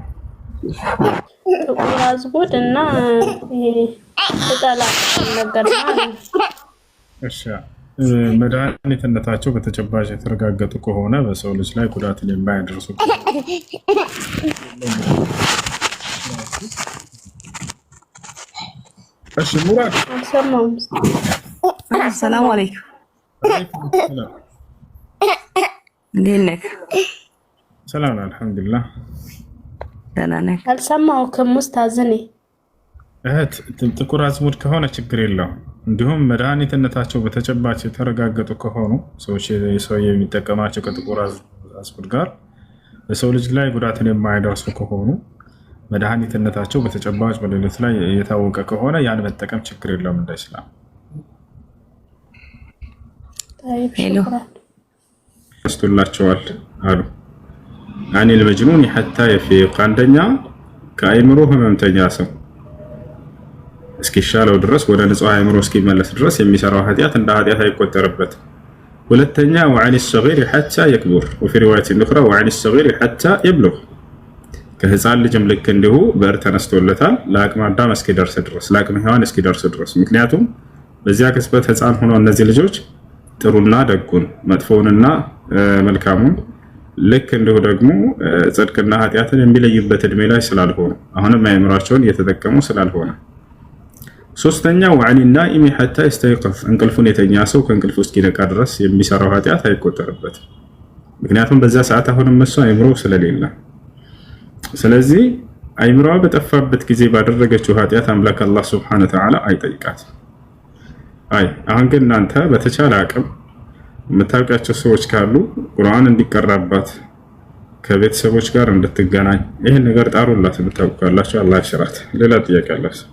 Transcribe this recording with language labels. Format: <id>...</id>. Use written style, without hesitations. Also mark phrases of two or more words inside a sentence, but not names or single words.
<am>ጥቁር አዝሙድ እና ቅጠል ነገር ነው። እሺ መድኃኒትነታቸው በተጨባጭ የተረጋገጡ ከሆነ በሰው ልጅ ላይ ጉዳትን የማያደርሱ እሺ ሙራድ ሰላም</am> <ar>السلام عليكم.</ar> <am>እንዴት</am> <ar>ሰላም الحمد لله</ar> <am>ደህና ነኝ። አልሰማሁም ኡስታዝ። እህት ጥቁር አዝሙድ ከሆነ ችግር የለውም። እንዲሁም መድኃኒትነታቸው በተጨባጭ የተረጋገጡ ከሆኑ ሰው የሚጠቀማቸው ከጥቁር አዝሙድ ጋር በሰው ልጅ ላይ ጉዳትን የማያደርሱ ከሆኑ መድኃኒትነታቸው በተጨባጭ በሌሎች ላይ የታወቀ ከሆነ ያን መጠቀም ችግር የለውም እንደ ኢስላም። አስተላልቸዋል አሉ</am> <ar>عن المجنون حتى يفيق</ar> <am>አንደኛ ከአይምሮ ህመምተኛ ሰው እስኪሻለው ድረስ ወደ ንጹህ አይምሮ እስኪመለስ ድረስ የሚሰራው ኃጢያት እንደ ኃጢያት አይቆጠርበት። ሁለተኛ</am> <ar>وعن الصغير حتى يكبر وفي روايه اخرى وعن الصغير حتى يبلغ</ar> <am>ከህፃን ልጅም ልክ እንዲሁ በር ተነስቶለታል ለአቅመ አዳም እስኪደርስ ድረስ ለአቅመ ሔዋን እስኪደርስ ድረስ። ምክንያቱም በዚያ ቅጽበት ህፃን ሆኖ እነዚህ ልጆች ጥሩና ደጉን መጥፎውንና መልካሙን ልክ እንዲሁ ደግሞ ጽድቅና ኃጢያትን የሚለዩበት እድሜ ላይ ስላልሆኑ አሁንም አይምራቸውን እየተጠቀሙ ስላልሆነ። ሶስተኛው</am> <ar>وعن النائم حتى يستيقظ</ar> <am>እንቅልፉን የተኛ ሰው ከእንቅልፉ እስኪነቃ ድረስ የሚሰራው ኃጢያት አይቆጠርበትም። ምክንያቱም በዛ ሰዓት አሁንም እሱ አይምሮ ስለሌለ። ስለዚህ አይምሮዋ በጠፋበት ጊዜ ባደረገችው ኃጢያት አምላክ አላህ</am> <ar>سبحانه وتعالى</ar> <am>አይጠይቃት። አሁን ግን እናንተ በተቻለ አቅም የምታውቃቸው ሰዎች ካሉ ቁርአን እንዲቀራባት ከቤተሰቦች ጋር እንድትገናኝ ይሄን ነገር ጣሩላት። የምታውቃላችሁ አላህ ይሽራት። ሌላ ጥያቄ አለ?</am>